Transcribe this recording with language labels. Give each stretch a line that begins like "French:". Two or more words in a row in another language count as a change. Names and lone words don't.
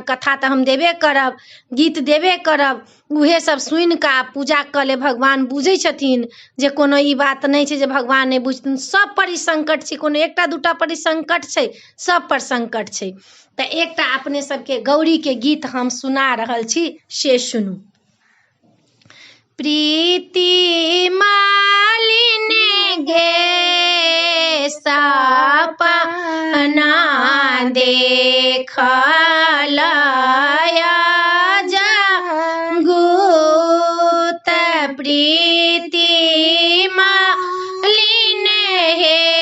Maithili: कथा तऽ हम देबे करब, गीत देबे करब, उहे सब सुनि कऽ पूजा कऽ ले। भगवान बुझै छथिन जे कोनो ई बात नहि छै जे भगवान नहि बुझथिन। सब पर ई संकट छै, कोनो एकटा दूटा पर ई संकट छै, सब पर संकट छै। तऽ एकटा अपने सबके गौरीके गीत हम सुना रहल छी, से सुनू। प्रीति मालिनी गे सपना देखल जगुत, प्रीति मालिनी हे